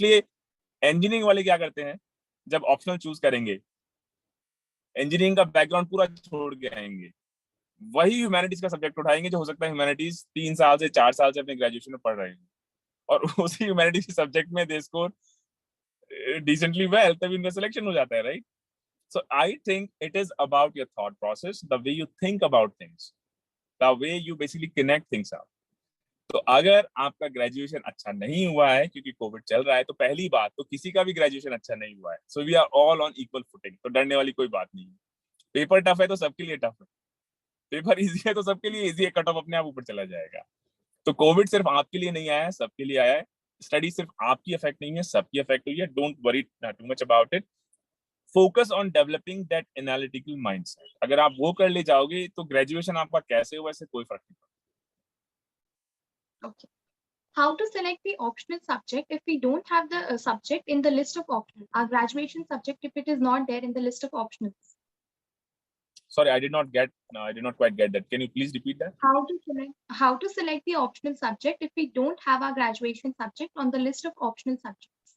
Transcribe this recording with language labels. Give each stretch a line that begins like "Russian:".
Hindi: इसलिए इंजीनियरिंग वाले क्या करते हैं, जब ऑप्शनल चूज करेंगे इंजीनियरिंग का बैकग्राउंड पूरा छोड़ के आएंगे, वही ह्यूमैनिटीज का सब्जेक्ट उठाएंगे जो हो सकता है ह्यूमैनिटीज 3 साल से 4 साल से अपने ग्रेजुएशन में पढ़ रहे हैं, और उसी ह्यूमैनिटीज के सब्जेक्ट में
English: they score decently well,
Hindi: तभी इनका सिलेक्शन हो जाता है, right?
English: So I think it is about your thought process, the way you think about things, the way you basically connect things up.
Hindi: तो अगर आपका ग्रेजुएशन अच्छा नहीं हुआ है क्योंकि कोविड चल रहा है, तो पहली बात तो किसी का भी ग्रेजुएशन अच्छा नहीं हुआ है,
English: so we are all on equal footing,
Hindi: तो डरने वाली कोई बात नहीं है। पेपर टफ है तो सबके लिए टफ है, पेपर इजी है तो सबके लिए इजी है, कट ऑफ अपने आप ऊपर चला जाएगा। तो कोविड सिर्फ आपके लिए नहीं आया है, सबके लिए आया है। स्टडी सिर्फ आपकी अफेक्ट नहीं है, सबकी अफेक्ट हुई है।
English: Don't worry too much about it, focus on developing that analytical mindset.
Hindi: अगर आप वो कर ले जाओगे तो ग्रेजुएशन आपका कैसे हुआ इससे कोई फर्क नहीं पड़ता।
English: Okay. How to select the optional subject if we don't have the subject in the list of optional, our graduation subject, if it is not there in the list of optionals? Sorry, I did not quite get that. Can you please repeat that? How to select the optional subject if we don't have our graduation subject on the list of optional subjects?